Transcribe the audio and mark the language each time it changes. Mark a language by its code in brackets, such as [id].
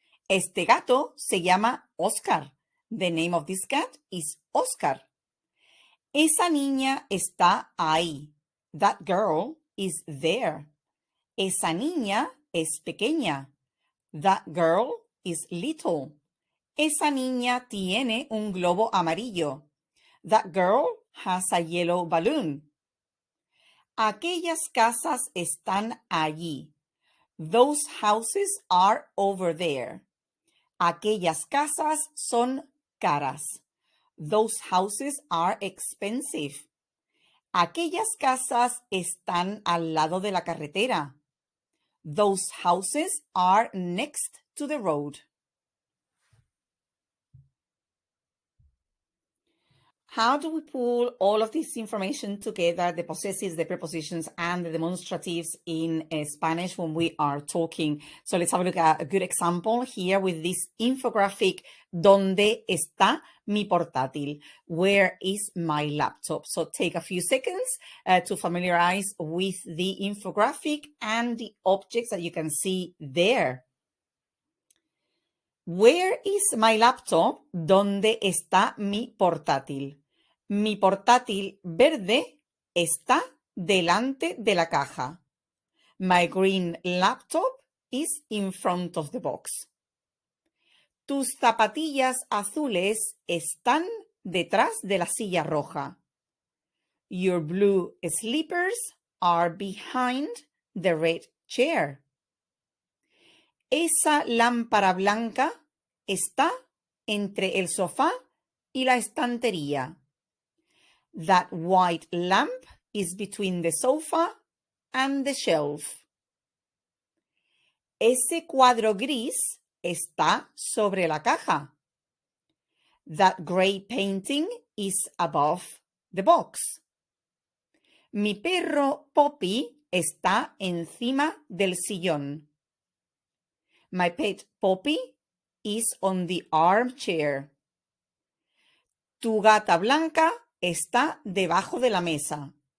[es] Este gato se llama Oscar. [en] The name of this cat is Oscar. [es] Esa niña está ahí. [en] That girl is there. [es] Esa niña es pequeña. [en] That girl is little. [es] Esa niña tiene un globo amarillo. [en] That girl has a yellow balloon. [es] Aquellas casas están allí. [en] Those houses are over there. [es] Aquellas casas son caras. [en] Those houses are expensive. [es] Aquellas casas están al lado de la carretera. [en] Those houses are next to the road. How do we pull all of this information together, the possessives, the prepositions, and the demonstratives in Spanish when we are talking? So let's have a look at a good example here with this infographic. [es] ¿Dónde está mi portátil? [en] Where is my laptop? So take a few seconds to familiarize with the infographic and the objects that you can see there. Where is my laptop? [es] ¿Dónde está mi portátil? Mi portátil verde está delante de la caja. [en] My green laptop is in front of the box. [es] Tus zapatillas azules están detrás de la silla roja. [en] Your blue slippers are behind the red chair. [es] Esa lámpara blanca está entre el sofá y la estantería. [en] That white lamp is between the sofa and the shelf. [es] Ese cuadro gris está sobre la caja. [en] That gray painting is above the box. [es] Mi perro Poppy está encima del sillón. [en] My pet Poppy is on the armchair. [es] Tu gata blanca está debajo de la mesa.